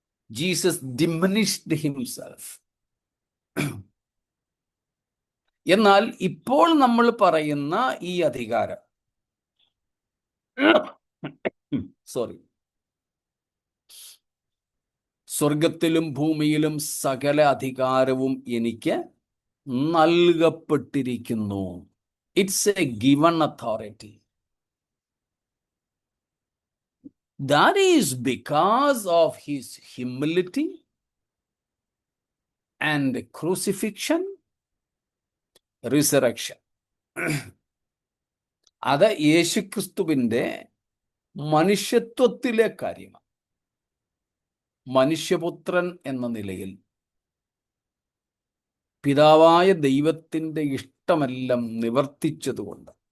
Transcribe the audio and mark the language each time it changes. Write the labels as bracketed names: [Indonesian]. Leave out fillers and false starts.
[English] Jesus diminished himself. [Malayalam] എന്നാൽ ഇപ്പോൾ നമ്മൾ പറയുന്ന ഈ അധികാരം, സോറി, സ്വർഗത്തിലും ഭൂമിയിലും സകല അധികാരവും എനിക്ക് നൽകപ്പെട്ടിരിക്കുന്നു. [English] It's a given authority. That is because of his humility and crucifixion, resurrection. [Malayalam] അത് യേശുക്രിസ്തുവിന്റെ മനുഷ്യത്വത്തിലെ കാര്യമാണ്. മനുഷ്യപുത്രൻ എന്ന നിലയിൽ പിതാവായ ദൈവത്തിന്റെ ഇഷ്ടമെല്ലാം നിവർത്തിച്ചതുകൊണ്ട്,